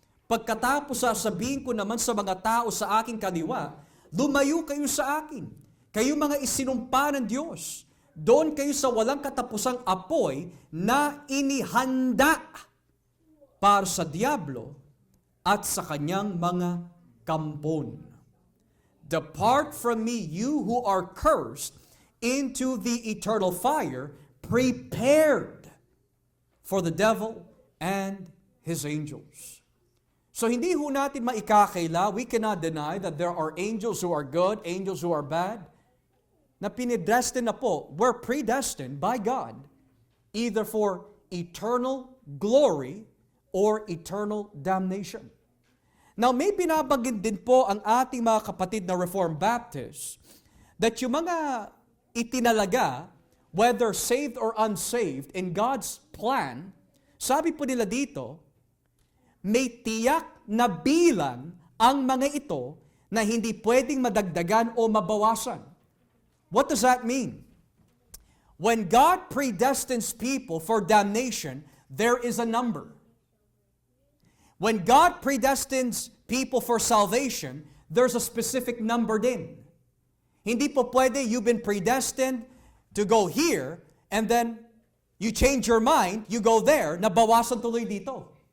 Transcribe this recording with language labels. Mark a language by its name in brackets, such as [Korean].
[Filipino] Pagkatapos sasabihin ko naman sa mga tao sa aking kaliwa, lumayo kayo sa akin. Kayo mga isinumpa ng Diyos. Doon kayo sa walang katapusang apoy na inihanda para sa diablo at sa kanyang mga kampon. [English] Depart from me, you who are cursed, into the eternal fire, prepared for the devil and his angels. [Filipino] So hindi ho natin maikakaila, [English] we cannot deny that there are angels who are good, angels who are bad, [Filipino] na pinidestined na po, [English] were predestined by God, either for eternal glory or eternal damnation. [Filipino] Now, may binabanggit din po ang ating mga kapatid na Reformed Baptists that yung mga itinalaga, [English] whether saved or unsaved, in God's plan, [Filipino] sabi po nila dito, may tiyak na bilang ang mga ito na hindi pwedeng madagdagan o mabawasan. [English] What does that mean? When God predestines people for damnation, there is a number. When God predestines people for salvation, there's a specific number din. [Filipino] Hindi po pwede, [English] you've been predestined to go here, and then you change your mind, you go there, [Filipino] nabawasan tuloy dito.